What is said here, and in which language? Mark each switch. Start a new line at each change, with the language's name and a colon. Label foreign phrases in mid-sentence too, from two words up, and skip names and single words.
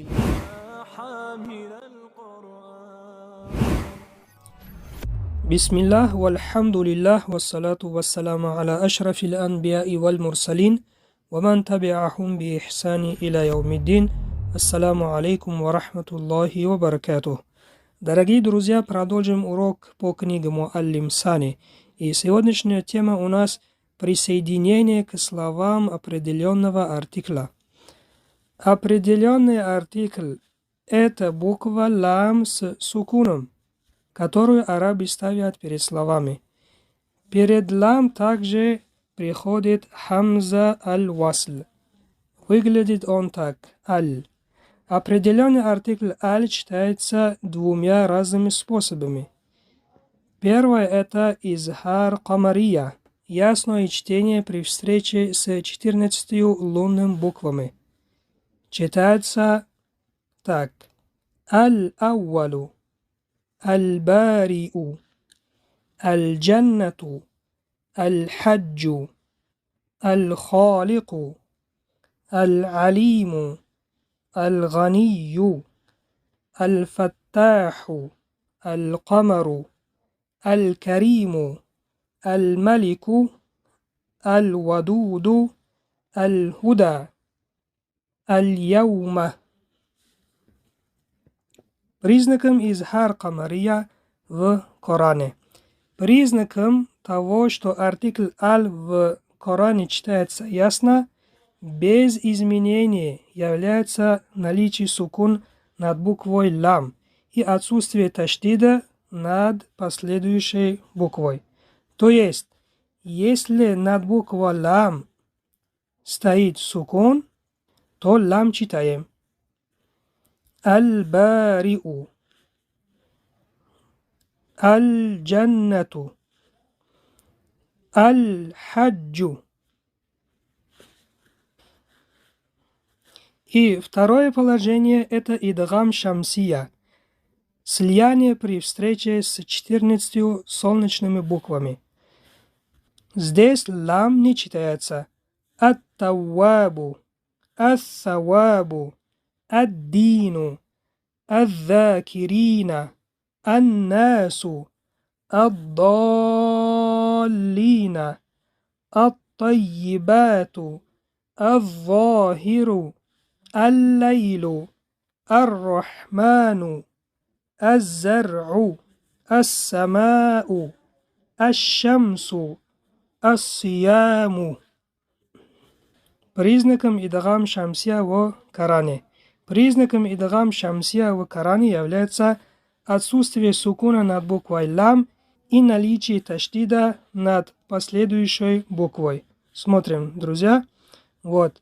Arabic: حامل القرآن. بسم الله والحمد لله والصلاة والسلام على أشرف الأنبياء والمرسلين ومن تبعهم بإحسان إلى يوم الدين. السلام عليكم ورحمة الله وبركاته.
Russian: Дорогие друзья, продолжим урок по книге Муаллим Сани. И сегодняшняя тема у нас присоединение к словам определенного артикля. Определенный артикль – это буква лам с сукуном, которую арабы ставят перед словами. Перед лам также приходит
Arabic: همزة الوصل.
Russian: Выглядит он так – аль. Определенный артикль аль читается двумя разными способами. Первое – это
Arabic: إظهار قمرية,
Russian: ясное чтение при встрече с 14 лунными буквами. Читается так:
Arabic: الأول البارئ الجنة الحج الخالق العليم, الغني الفتاح القمر الكريم الملك الودود الهدى اليوم.
Russian: Признаком
Arabic: إظهار قمرية
Russian: в Коране. Признаком того, что артикль аль в Коране читается ясно, без изменения, является наличие сукун над буквой лам и отсутствие таштида над последующей буквой. То есть, если над буквой лам стоит сукун, то лам читаем.
Arabic: البارئ الجنة الحج.
Russian: И второе положение – это
Arabic: إدغام شمسية,
Russian: слияние при встрече с 14 солнечными буквами. Здесь лам не читается.
Arabic: التواب الثواب الدين الذاكرين الناس, الضالين الطيبات الظاهر, الليل الرحمن الزرع السماء الشمس الصيام.
Russian: Признаком
Arabic: إدغام شمسية
Russian: в Коране. Признаком
Arabic: إدغام شمسية
Russian: в Коране является отсутствие сукуна над буквой лам и наличие таштида над последующей буквой. Смотрим, друзья. Вот.